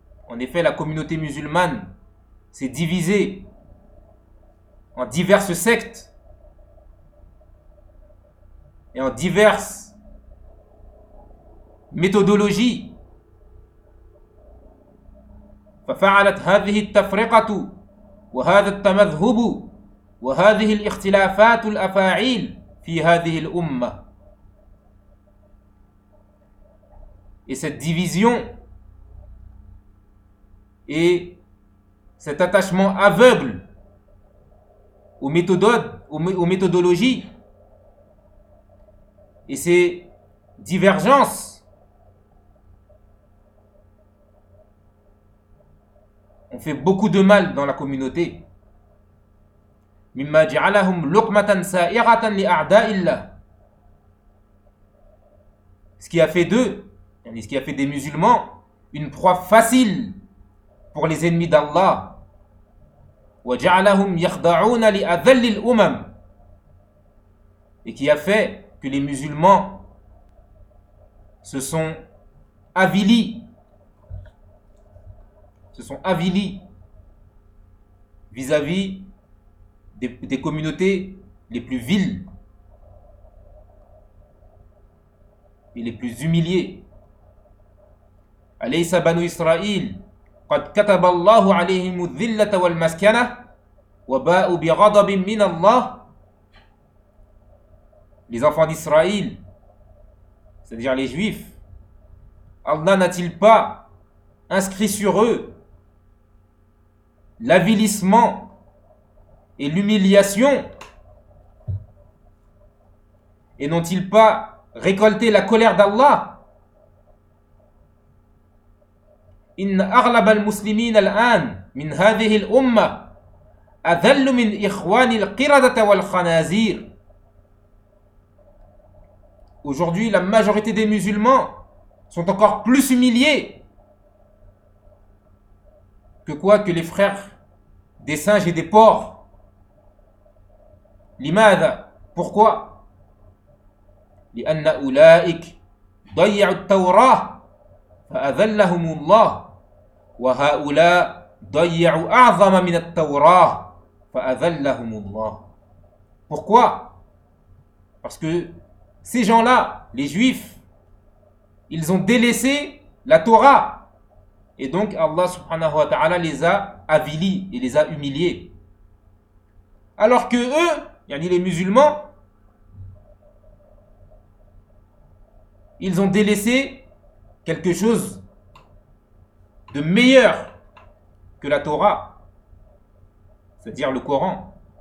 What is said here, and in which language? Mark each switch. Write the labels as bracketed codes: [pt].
[fr] En effet, la communauté musulmane s'est divisée en diverses sectes et en diverses méthodologies. [ar] ففعلت هذه التفرقة وهذا التمذهب وهذه الاختلافات الأفاعيل في هذه الأمة. [fr] Et cette division et cet attachement aveugle aux méthodes, aux méthodologies, et ces divergences, ont fait beaucoup de mal dans la communauté. [ar] مما جعلهم لقمة سائغة لأعداء الله. [fr] Ce qui a fait d'eux, ce qui a fait des musulmans, une proie facile pour les ennemis d'Allah. [ar] وجعلهم يخضعون لأذل الأمم. [fr] Et qui a fait que les musulmans se sont avilis vis-à-vis des communautés les plus viles et les plus humiliées. [ar] أليس بنو إسرائيل قد كتب الله عليهم الذلة والمسكنة وباءوا بغضب من الله. [fr] Les enfants d'Israël, c'est-à-dire les juifs, Allah n'a-t-il pas inscrit sur eux l'avilissement et l'humiliation, et n'ont-ils pas récolté la colère d'Allah? [ar] إن أغلب المسلمين الآن من هذه الأمة أذل من إخوان القردة والخنازير. [fr] Aujourd'hui, la majorité des musulmans sont encore plus humiliés que quoi que les frères des singes et des porcs. [ar] لماذا؟ [fr] Pourquoi؟ [ar] لأن أولئك ضيعوا التوراة فأذلهم الله وهؤلاء ضيعوا أعظم من التوراة فأذلهم الله. [fr] Pourquoi؟ Parce que ces gens-là, les juifs, ils ont délaissé la Torah. Et donc Allah subhanahu wa ta'ala les a avilis et les a humiliés. Alors que eux, yani les musulmans, ils ont délaissé quelque chose de meilleur que la Torah, c'est-à-dire le Coran.